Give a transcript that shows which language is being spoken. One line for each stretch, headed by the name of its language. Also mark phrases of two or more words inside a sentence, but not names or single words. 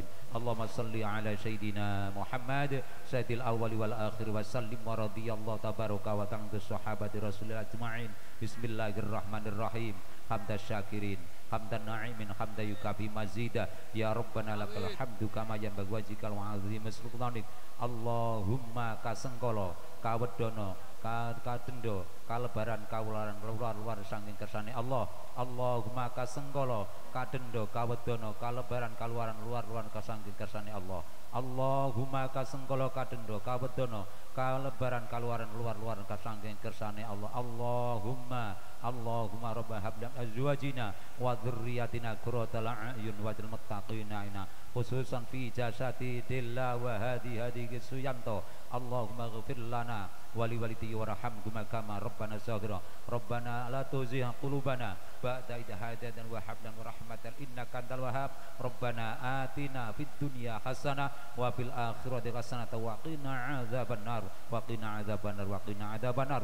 Arabic: اللهم صل على سيدنا محمد سيد الأول والآخر وسلم ورضي الله تبارك وتعالى صحابة رسول الله أجمعين. بسم الله الرحمن الرحيم. حمدا شاكرين حمدا ناعمين حمدا يوافي مزيده يا ربنا لك الحمد كما ينبغي وجهك العظيم سلطانك.
Javanese: Allahumma kasengkala kawedono katendo kalebaran kawularan luar saking kersane Allah. Allahumma kasengkala katendo kawedono kalebaran kaluaran luar saking kersane Allah. Allahumma kasengkala katendo kawedono kalebaran kaluaran luar saking kersane Allah.
Arabic: اللهم ربنا هب لنا أزواجنا وذرياتنا قرة أعين واجعل المتقين خصوصا في جاسة دلا وهادي سويانتو. اللهم اغفر لنا ولوالدي وارحمهما كما ربياني صغيرا. ربنا لا تزغ قلوبنا بعد إذ هديتنا وهب لنا رحمة إنك أنت الوهاب. ربنا آتنا في الدنيا حسنة وفي الآخرة حسنة وقنا عذاب النار وقنا عذاب النار وقنا عذاب النار.